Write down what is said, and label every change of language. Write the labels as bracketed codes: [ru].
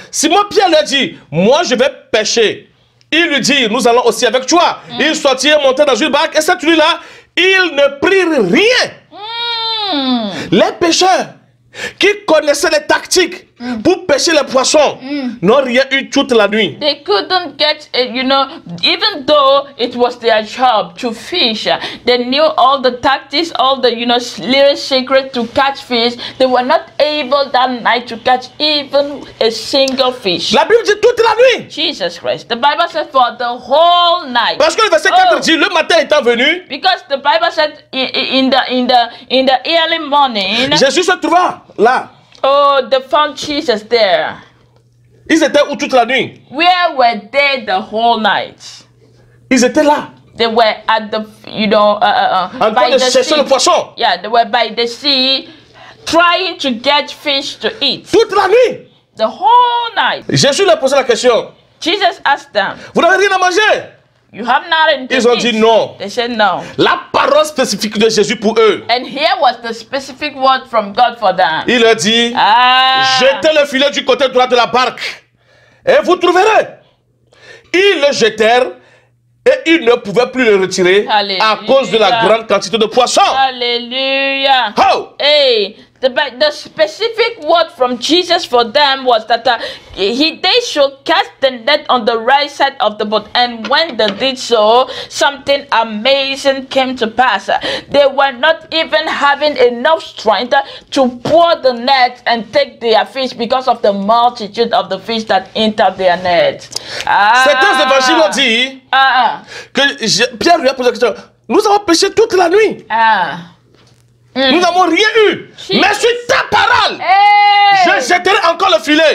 [fr] Simon Pierre leur dit, moi je vais pêcher. Il lui dit, nous allons aussi avec toi. Ils sortirent, montèrent dans une barque, et cette nuit-là, ils ne prirent rien. Les pêcheurs qui connaissaient les tactiques pour pêcher les poissons n'ont rien eu toute la nuit. [en] They couldn't get, even though it was their job to fish, they knew all the tactics, all the, little secrets to catch fish. They were not able that night to catch even a single fish. [fr] La Bible dit toute la nuit. [en] Jesus Christ. The Bible said for the whole night. [fr] Parce que le verset 4 dit, le matin étant venu, [en] because the Bible said in the early morning, [fr] Jésus se trouva là. [en] Oh, they found Jesus there. [fr] Ils étaient où toute la nuit? [en] Where were they the whole night? [fr] Ils étaient là. [en] They were at the, [fr] en train de chercher le poisson. [en] Yeah, they were by the sea, trying to get fish to eat. [fr] Toute la nuit. [en] The whole night. [fr] Jésus leur posait la question. [en] Jesus asked them, [fr] vous n'avez rien à manger? [en] You have nothing to [fr] Ils ont [en] eat. [fr] dit non. [en] They said no. [fr] La parole spécifique de Jésus pour eux. [en] And here was the specific word from God for them. [fr] Il leur dit, jetez le filet du côté droit de la barque et vous trouverez. Ils le jetèrent et ils ne pouvaient plus le retirer à cause de la grande quantité de poissons. Hallelujah. Oh. Hey, [en] the specific word from Jesus for them was that they should cast the net on the right side of the boat. And when they did so, something amazing came to pass. They were not even having enough strength to pour the net and take their fish because of the multitude of the fish that entered their net. [fr] Certains évangiles ont dit que Pierre lui a posé la question. Nous avons pêché toute la nuit. Nous n'avons rien eu. Mais sur ta parole, je jetterai encore le filet.